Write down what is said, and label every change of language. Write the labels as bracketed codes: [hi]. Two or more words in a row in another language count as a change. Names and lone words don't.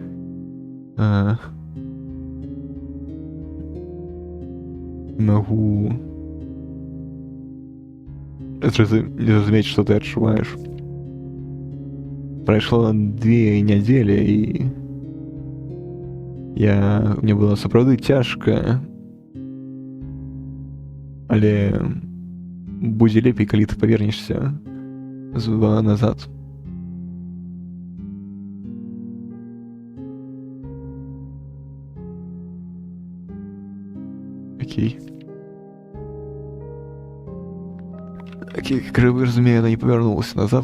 [be] Могу зразумець, што ты адчуваеш. Прайшло 2 нядзелі, і мне было сапраўды цяжка. Але будзе лепей, калі ты павернешся назад. Окей. [ru] Окей, как вы разумею, она не повернулась назад.